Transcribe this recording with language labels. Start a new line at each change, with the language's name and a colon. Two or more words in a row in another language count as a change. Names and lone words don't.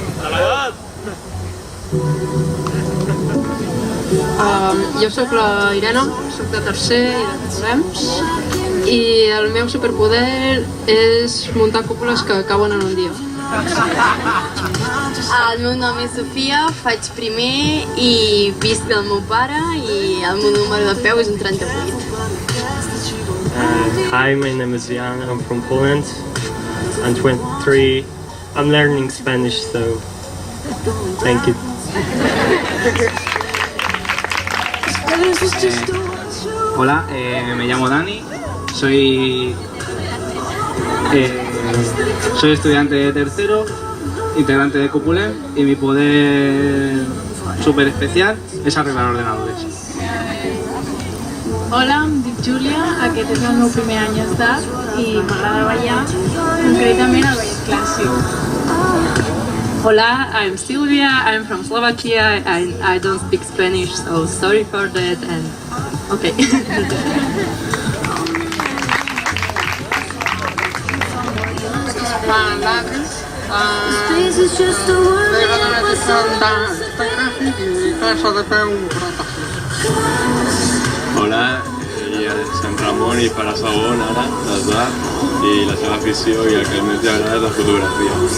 Catalan: Jo sóc la Irene, sóc de tercer i de Corems, i el meu superpoder és muntar cúpules que cauen en un dia. El meu nom és Sofia, faig primer i visc del meu pare i el meu número de peu és un 38.
English: Hi, my name is Jan, I'm from Poland. I'm 23. I'm learning Spanish, so thank you.
Spanish: Hola, me llamo Dani, soy estudiante de tercero, integrante de Copulem, y mi poder súper especial es arreglar ordenadores.
Catalan: Hola, em dic Júlia, aquest és el meu primer any d'estat i m'agrada ballar, concretament el ballet clàssic.
English: Hola, I'm Silvia, I'm from Slovakia and I don't speak Spanish, so sorry for that and okay.
Catalan: Hola, ell és Sant Ramon i farà segon ara, d'esbar, i la seva afició i el que més li agrada és la fotografia.